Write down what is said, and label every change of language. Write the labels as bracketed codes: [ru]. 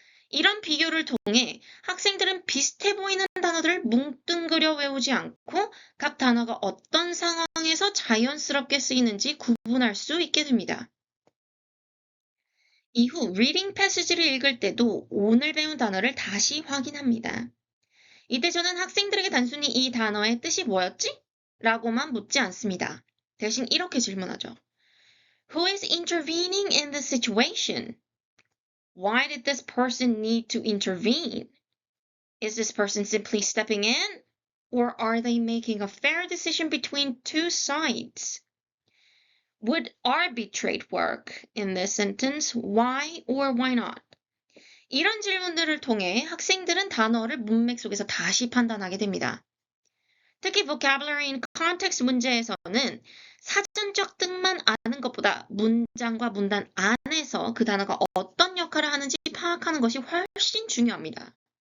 [ko] 이런 비교를 통해 학생들은 비슷해 보이는 단어들을 뭉뚱그려 외우지 않고 각 단어가 어떤 상황에서 자연스럽게 쓰이는지 구분할 수 있게 됩니다. 이후 reading passage를 읽을 때도 오늘 배운 단어를 다시 확인합니다. 이때 저는 학생들에게 단순히 이 단어의 뜻이 뭐였지? 라고만 묻지 않습니다. 대신 이렇게 질문하죠. [en] Who is intervening in the situation? Why did this person need to intervene? Is this person simply stepping in? Or are they making a fair decision between two sides? Would arbitrate work in this sentence? Why or why not? [ko] 이런 질문들을 통해 학생들은 단어를 문맥 속에서 다시 판단하게 됩니다. 특히 vocabulary in context 문제에서는 사전적 뜻만 아는 것보다 문장과 문단 안에서 그 단어가 어떤 역할을 하는지 파악하는 것이 훨씬 중요합니다.